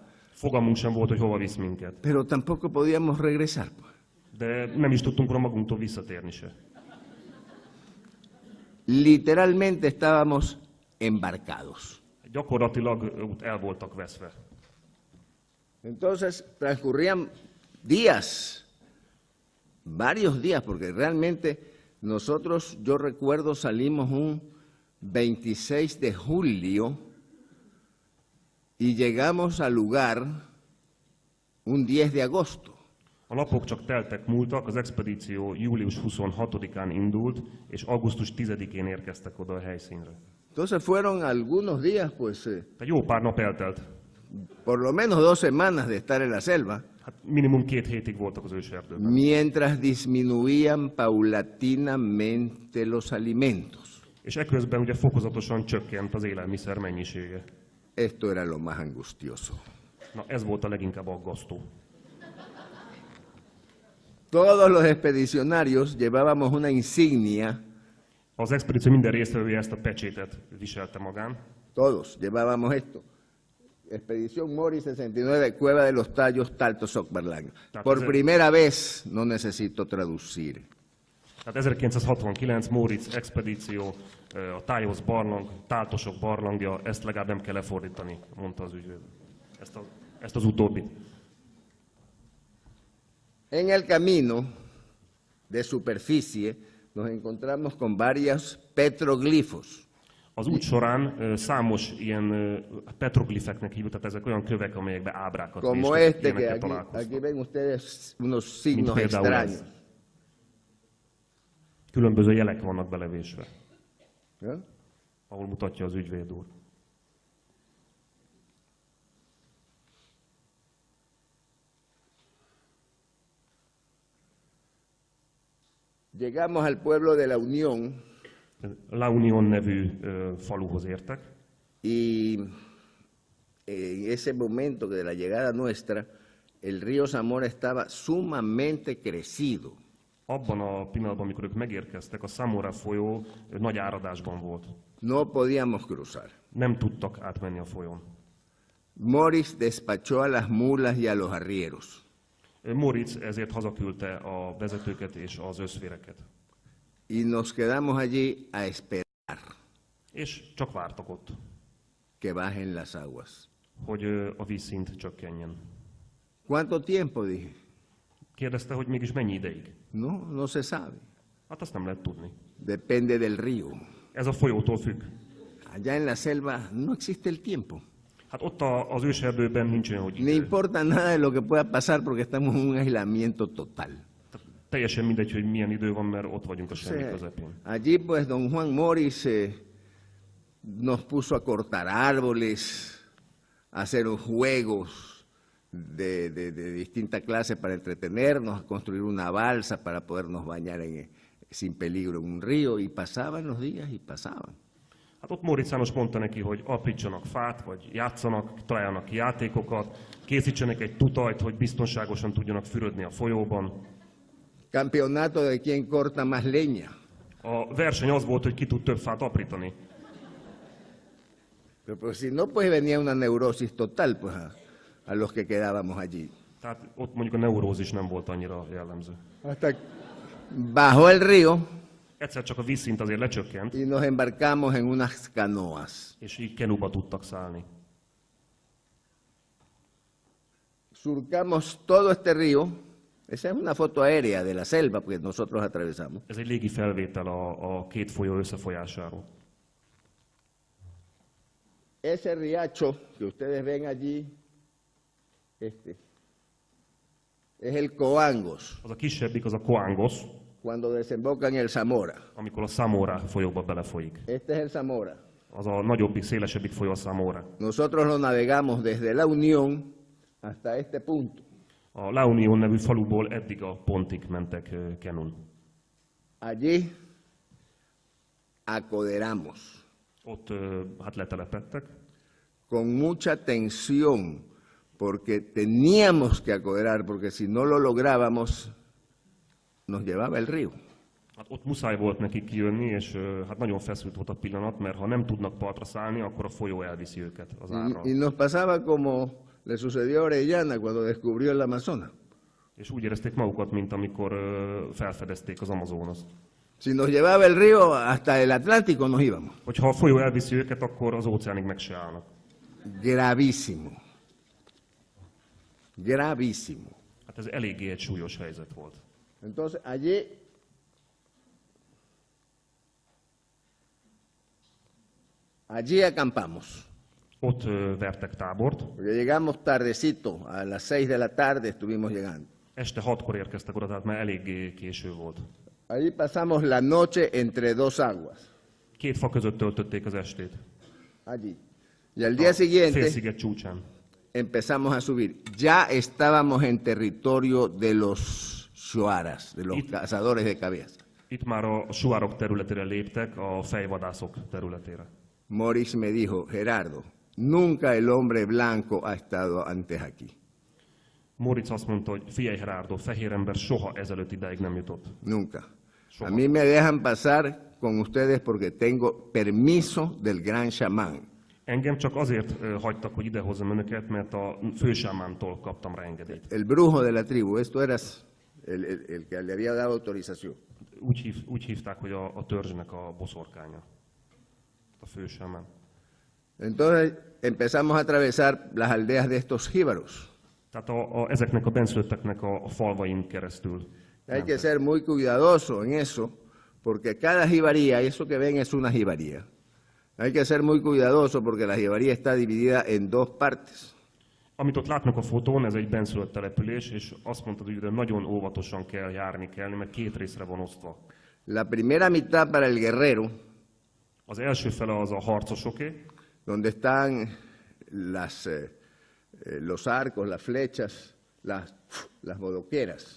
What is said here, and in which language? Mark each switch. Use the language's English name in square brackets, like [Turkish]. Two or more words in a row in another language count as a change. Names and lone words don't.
[Hungarian] Fogalmunk sem volt, hogy hova visz minket. [Spanish] pero tampoco podíamos regresar. [Hungarian] De nem is tudtunk róla magunktól visszatérni se. [Spanish] Literalmente estábamos embarcados. [Hungarian] Gyakorlatilag el voltak veszve. [Spanish] Entonces transcurrían días, varios días, porque realmente nosotros, yo recuerdo, salimos un 26 de julio y llegamos al lugar un 10 de agosto. [Hungarian] A napok csak teltek múltak, az expedíció július 26-án indult, és augusztus 10-én érkeztek oda a helyszínre. [Spanish] Entonces fueron algunos días, pues, [Hungarian] Tehát jó pár nap eltelt. [Spanish] por lo menos 2 semanas de estar en la selva. [Hungarian] Hát minimum 2 hétig voltak az őserdőben. [Spanish] mientras disminuían paulatinamente los alimentos. [Hungarian] És eközben ugye fokozatosan csökkent az élelmiszer mennyisége. [Spanish] Esto era lo más angustioso. [Hungarian] Na ez volt a leginkább aggasztó. [Spanish] Todos los expedicionarios llevábamos una insignia, [Hungarian] Az expedíció minden résztvevője ezt a pecsétet viselte magán. [Spanish] todos llevábamos esto. Expedición Mori 69, Cueva de los Tallos, Talto Sokbarlang. Por primera vez no necesito traducir. [Hungarian] Tehát 1969 Móricz expedíció, a Tájos barlang, Táltosok barlangja, ezt legalább nem kell lefordítani, mondta az ügyvéd. Ezt az utóbbit. [Spanish] En el camino de superficie nos encontramos con varios petroglifos. [Hungarian] Az út során számos ilyen petroglifeknek hívjuk, tehát ezek olyan kövek, amelyekbe ábrákat [Spanish] Como [Hungarian] véstek, [Spanish] este, que [Hungarian] ilyenekkel [Spanish] aquí [Hungarian] találkoztak. [Spanish] ven ustedes unos signos [Hungarian] például ez. [Spanish] extraños. [Hungarian] Különböző jelek vannak belevésve, [Spanish] ¿No? [Hungarian] ahol mutatja az ügyvéd úr. [Spanish] Llegamos al pueblo de la Unión [Hungarian] La Unión nevű faluhoz értek, [Spanish] y en ese momento de la llegada nuestra, el río Zamora estaba sumamente crecido. [Hungarian] Abban a pillanatban, amikor ők megérkeztek, a Zamora folyó nagy áradásban volt. [Spanish] No podíamos cruzar. [Hungarian] Nem tudtak átmenni a folyón. [Spanish] Morris despachó a las mulas y a los arrieros. [Hungarian] Móricz ezért hazaküldte a vezetőket és az összféreket. [Spanish] Y nos quedamos allí a esperar [Hungarian] És csak vártak ott, [Spanish] que bajen las aguas. [Hungarian] hogy a vízszint csökkenjen. [Spanish] ¿Cuánto tiempo? Dije. [Hungarian] Kérdezte, hogy mégis mennyi ideig. [Spanish] No se sabe. [Hungarian] Hát azt nem lehet tudni. [Spanish] Depende del río. [Hungarian] Ez a folyótól függ. [Spanish] Allá en la selva no existe el tiempo. [Hungarian] Hát ott az őserdőben nincs olyan, hogy [Spanish] Ni [Hungarian] idő. [Spanish] importa nada de lo que pueda pasar porque estamos en un aislamiento total. [Hungarian] Tehát teljesen mindegy, hogy milyen idő van, mert ott vagyunk a semmi közepén. [Spanish] Allí pues don Juan Morris nos puso a cortar árboles, a hacer juegos de distinta clase para entretenernos, a construir una balsa para podernos bañar sin peligro en un río, y pasaban los días y pasaban. [Hungarian] Hát ott Móricz János mondta neki, hogy aprítsanak fát, vagy játszanak, találjanak ki játékokat, készítsenek egy tutajt, hogy biztonságosan tudjanak fürödni a folyóban. [Spanish] Campeonato de quién corta más leña. [Hungarian] A verseny az volt, hogy ki tud több fát aprítani. [Spanish] Pero pues, si no, pues venía una neurosis total pues, a los que quedábamos allí. [Hungarian] Tehát ott mondjuk a neurózis nem volt annyira jellemző. [Spanish] Hasta bajó el río [Hungarian] Egyszer csak a vízszint azért lecsökkent, [Spanish] y nos embarcamos en unas canoas. [Hungarian] és így kenúba tudtak szállni. [Spanish] Surcamos todo este río. Esa es una foto aérea de la selva que nosotros atravesamos. [Hungarian] Ez egy légi felvétel a két folyó összefolyásáról. [Spanish] Ese riacho que ustedes ven allí, este, es el Coangos, [Hungarian] Az a kisebbik, az a Coangos, [Spanish] cuando desemboca en el Zamora. [Hungarian] amikor a Zamora folyóba belefolyik. [Spanish] Este es el Zamora. [Hungarian] Az a nagyobbik, szélesebbik folyó a Zamora. [Spanish] Nosotros lo navegamos desde la Unión hasta este punto. [Hungarian] A La Unión nevű faluból eddig a pontig mentek kenun. [Spanish] Allí acoderamos [Hungarian] Ott hát letelepedtek, [Spanish] con mucha tensión, porque teníamos que acoderar, porque si no lo lográbamos, nos llevaba el río. [Hungarian] hát ott muszáj volt nekik kijönni, és hát nagyon feszült volt a pillanat, mert ha nem tudnak partra szállni, akkor a folyó elviszi őket az árral. [Spanish] Y nos pasaba como le sucedió a Orellana cuando descubrió el Amazonas. [Hungarian] És úgy érezték magukat, mint amikor felfedezték az Amazonast. [Spanish] Si nos llevaba el río hasta el Atlántico, nos íbamos. [Hungarian] Hogyha a folyó elviszi őket, akkor az óceánig meg se állnak. [Spanish] Gravísimo. Gravísimo. [Hungarian] Hát ez eléggé egy súlyos helyzet volt. [Spanish] Entonces, allí acampamos. [Hungarian] Ott vertek tábort. [Spanish] Porque llegamos tardecito, a las 6 de la tarde estuvimos llegando. [Hungarian] Este 6-kor érkeztek oda, tehát már eléggé késő volt. [Spanish] Allí pasamos la noche entre dos aguas. [Hungarian] Két fa között töltötték az estét. [Spanish] Allí. Y al día siguiente [Hungarian] Félsziget csúcsán. [Spanish] empezamos a subir. Ya estábamos en territorio de los shuaras, de los cazadores de cabezas. [Hungarian] Itt már a suárok területére léptek, a fejvadászok területére. [Spanish] Morix me dijo, Gerardo, nunca el hombre blanco ha estado antes aquí. [Hungarian] Moritz azt mondta, hogy figyelj Gerardo, fehér ember soha ezelőtt ideig nem jutott. [Spanish] Nunca. A mí me dejan pasar con ustedes porque tengo permiso del gran chamán. [Hungarian] Engem csak azért hagytak, hogy idehozzam önöket, mert a fősámántól kaptam rá engedélyt. [Spanish] El brujo de la tribu, esto era el que le había dado autorización. [Hungarian] Úgy hívták, hogy a törzsnek a boszorkánya. A fősámán. [Spanish] Entonces empezamos a atravesar las aldeas de estos jíbaros. [Hungarian] Tehát ezeknek a benszülötteknek a falvain keresztül. [Spanish] Hay que ser muy cuidadoso en eso, porque cada jibaría, eso que ven es una jibaría. Hay que ser muy cuidadoso porque la jibaría está dividida en dos partes. [Hungarian] Amit ott látnak a fotón, ez egy benszülött település, és azt mondtad, hogy nagyon óvatosan kell járni kellni, mert két részre van osztva. [Spanish] La primera mitad para el guerrero, [Hungarian] az első fele az a harcosoké, [Spanish] donde están los arcos, las flechas, las bodoqueras.